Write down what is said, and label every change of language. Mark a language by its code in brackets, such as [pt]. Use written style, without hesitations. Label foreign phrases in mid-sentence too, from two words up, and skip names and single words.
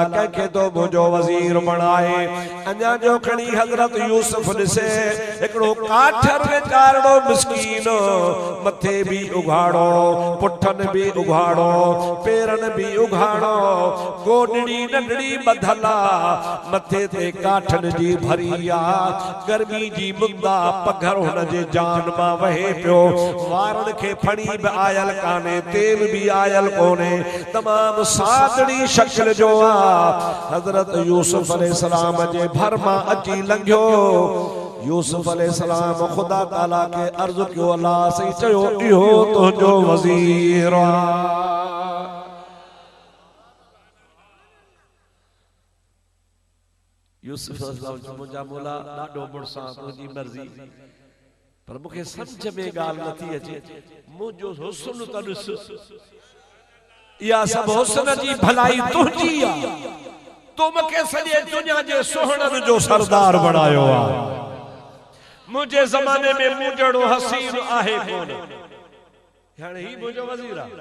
[sd] कंहिंखे तो मुंहिंजो वज़ीर बणाए अञा जो खणी हज़रत यूसुफ ॾिसे हिकिड़ो काठर वीचारड़ो मिस्कीन मथे भी उघाड़ो पुठन भी उघाड़ो पेरन भी उघाड़ो गोडड़ी नंढड़ी बधल आ मथे ते काठन जी भरी आ गर्मी जी मुंदा पघर हुन जे जान मां वहे पियो वारन खे फणी भी आयल काने तेल भी आयल कोने तमाम सादड़ी शक्ल जो आ हज़रत यूसुफ अलैहिस्सलाम जे भर मां अची लंघियो यूसुफ अलैहिस्सलाम खुदा ताला के अर्ज़ कियो अल्लाह सही चयो इहो तुंहिंजो वज़ीर आ यूसुफ अलैहिस्सलाम मुंहिंजा मौला ॾाढो मुड़सा तुंहिंजी मर्ज़ी पर मूंखे सम्झ में ॻाल्हि नथी अचे मुंहिंजो हुस्न त ॾिस या सब हुस्न जी भलाई तुझी आ तो मके सॼे दुनिया जे सोहणनि जो सरदार बनायो आ मुझे ज़माने में मुंजड़ो हसीन आहे कोन हाणे ही मुंजो वज़ीर आ